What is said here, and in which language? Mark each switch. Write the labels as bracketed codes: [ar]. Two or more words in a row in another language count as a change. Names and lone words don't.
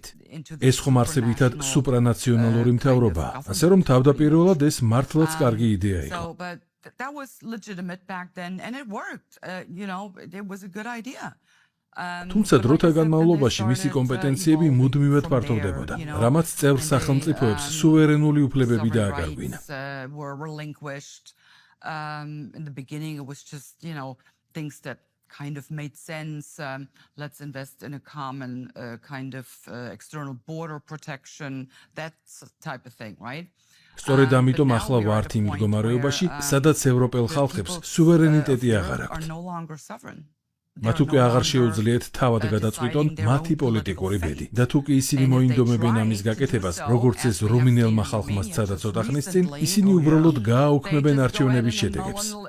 [ka] ეს ხომ არსებითად სუპრანაციონალური მთავრობაა, ასე რომ თავდაპირველად ეს მართლაც კარგი იდეა იყო. თუმცა დროთა განმავლობაში მისი კომპეტენციები მუდმივად ფართოვდებოდა, რამაც წევრ სახელმწიფოებს სუვერენული უფლებები დააკარგვინა. [en] Kind of made sense. Let's invest in a common kind of external border protection, that type of thing, right? [ka] სწორედ ამიტომ ახლა ვართ იმ მდგომარეობაში, სადაც ევროპელ ხალხებს სუვერენიტეტი აღარ აქვთ. მათ უკვე აღარ შეუძლიათ თავად გადაწყვიტონ მათი პოლიტიკური ბედი. და თუ კი ისინი მოინდომებენ ამის გაკეთებას, როგორც ეს რუმინელმა ხალხმა სცადა ცოტა ხნის წინ, ისინი უბრალოდ გააუქმებენ არჩევნების შედეგებს.